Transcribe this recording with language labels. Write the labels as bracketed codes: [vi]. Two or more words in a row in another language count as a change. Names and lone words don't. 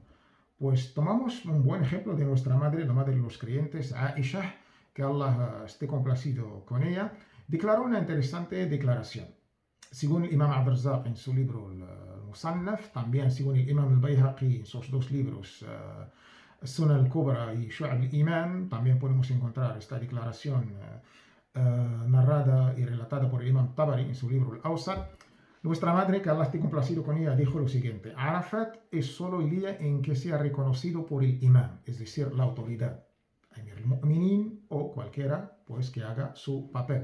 [es] Pues tomamos un buen ejemplo de nuestra madre, la madre de los creyentes, Aisha, que Allah esté complacido con ella, declaró una interesante declaración. Según el Imam Abd-Razzaq en su libro Musannaf, también según el Imam al-Bayhaqi en sus dos libros, Sunan al-Kubra y Shu'ab al-Iman, también podemos encontrar esta declaración narrada y relatada por el Imam Tabari en su libro Al-Awsat. Nuestra madre, que Allah esté complacido con ella, dijo lo siguiente: Arafat es solo el día en que sea reconocido por el imam, es decir, la autoridad, [ar] أمير المؤمنين [es] o cualquiera pues que haga su papel.